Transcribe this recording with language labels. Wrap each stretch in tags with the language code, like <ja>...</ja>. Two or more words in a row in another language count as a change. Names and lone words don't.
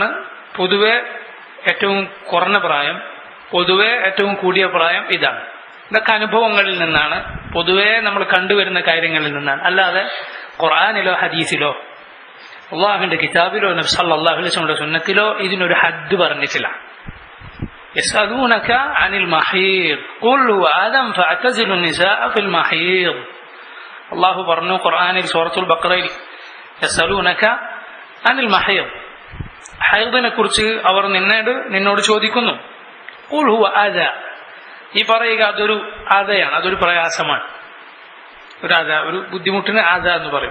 <ml>പൊതുവെ ഏറ്റവും കുറഞ്ഞ പ്രായം, പൊതുവെ ഏറ്റവും കൂടിയ പ്രായം ഇതാണ്. ഇതൊക്കെ അനുഭവങ്ങളിൽ നിന്നാണ്, പൊതുവെ നമ്മൾ കണ്ടുവരുന്ന കാര്യങ്ങളിൽ നിന്നാണ്. അല്ലാതെ ഖുർആനിലോ ഹദീസിലോ അള്ളാഹുവിന്റെ കിതാബിലോ നബി</ml> <ar>صلى الله عليه وسلم</ar> <ml>സുന്നത്തിലോ ഇതിനൊരു ഹദ് പറഞ്ഞിട്ടില്ല.</ml> <ar>يسألونك عن المحيض قل هو أذى فاعتزلوا النساء في المحيض.</ar> <ml>അള്ളാഹു പറഞ്ഞു ഖുർആനിൽ സൂറത്തുൽ ബഖറയിൽ</ml> <ar>يسألونك عن المحيض,</ar> <ml>ഹൈദിനെ കുറിച്ച് അവർ നിന്നോട് ചോദിക്കുന്നു.</ml> <ar>قل هو أذى,</ar> <ml>ഈ പറയുക അതൊരു അദയാണ്, അതൊരു പ്രയാസമാണ്. ഒരു ബുദ്ധിമുട്ടിന് അദ എന്ന് പറയും.</ml>